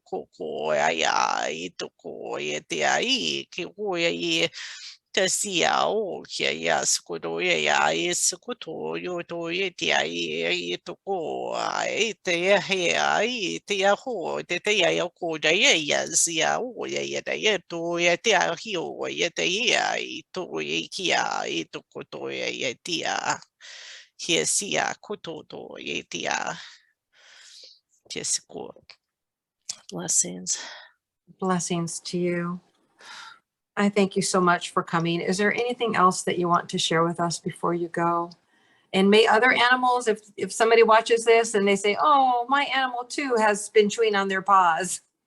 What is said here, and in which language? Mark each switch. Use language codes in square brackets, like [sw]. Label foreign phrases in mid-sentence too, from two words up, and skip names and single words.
[en] koko ia I to ko ia tia I ki o ia te sia o kia ia sukoto ia I sukoto yo to ia tia I to ko ai te ia hea I te ia ho te ia o ko da ia sia o ia da ia to ia tia hio ia te ia I to ia kia I to koto ia tia kia sia koto to ia tia kia siko. Blessings. Blessings to you. I thank you so much for coming. Is there anything else that you want to share with us before you go? And may other animals, if somebody watches this and they say, oh, my animal too has been chewing on their paws.